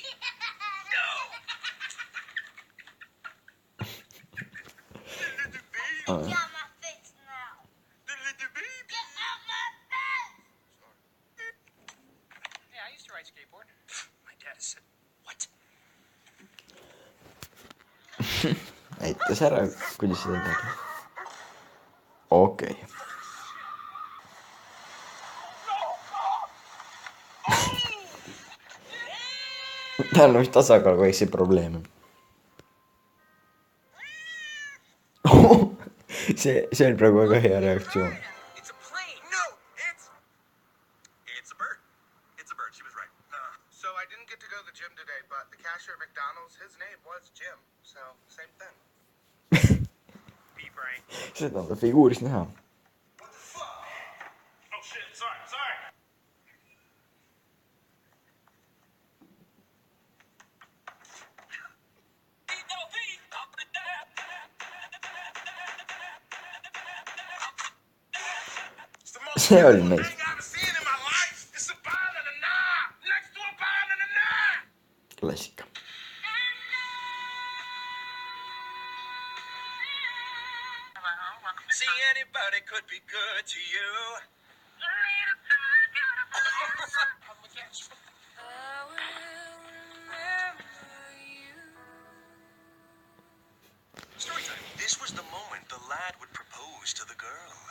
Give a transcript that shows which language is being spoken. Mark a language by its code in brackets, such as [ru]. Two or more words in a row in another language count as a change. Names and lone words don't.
[en] No. The little baby. Get out my face now. The little baby. Get out my face! Yeah, I used to ride skateboard. My dad has said, what? [et] Näitas ära, kuidas seda teha. Okei. Täällä on vist tasakaaluga väikse probleeme. See on praegu väga hea reaktsioon. [en] It's a plane. No, it's a bird. It's a bird. She was right. So I didn't get to go to the gym today, but the cashier at McDonald's, his name was Jim. So same thing. B-brain. [et] Seda on ta figuurist näha. [en] What the fuck? Oh shit, sorry. [et] See oli nice. Klassika. See, [en] anybody could be good to you. Story time. This was the moment the lad would propose to the girl.